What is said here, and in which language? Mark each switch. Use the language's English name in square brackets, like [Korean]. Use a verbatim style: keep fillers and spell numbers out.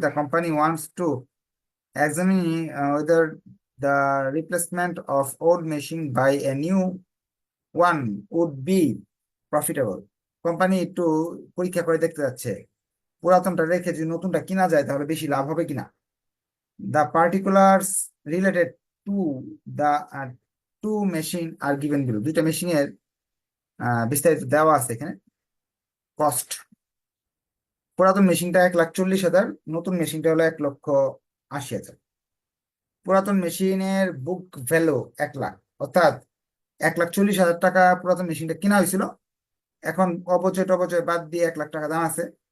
[English] The company wants to examine whether the replacement of old machine by a new one would be profitable. [Bangla] Company একটু পরীক্ষা করে দেখতে যাচ্ছে পুরাতনটা রেখে যদি নতুনটা কিনা যায় তাহলে বেশি লাভ হবে কিনা। [English] The particulars related to the uh, two machine are given below. [Bangla] দুইটা মেশিনের বিস্তারিত দেওয়া আছে এখানে। কস্ট, পুরাতন মেশিনটা এক লাখ চল্লিশ হাজার, নতুন মেশিনটা হলো এক লক্ষ আশি হাজার। পুরাতন মেশিনের বুক ভ্যালু এক লাখ, অর্থাৎ এক লাখ চল্লিশ হাজার টাকা পুরাতন মেশিনটা কিনা হয়েছিল, এখন অবচয় টবচয় বাদ দিয়ে এক লাখ টাকা দাম আছে।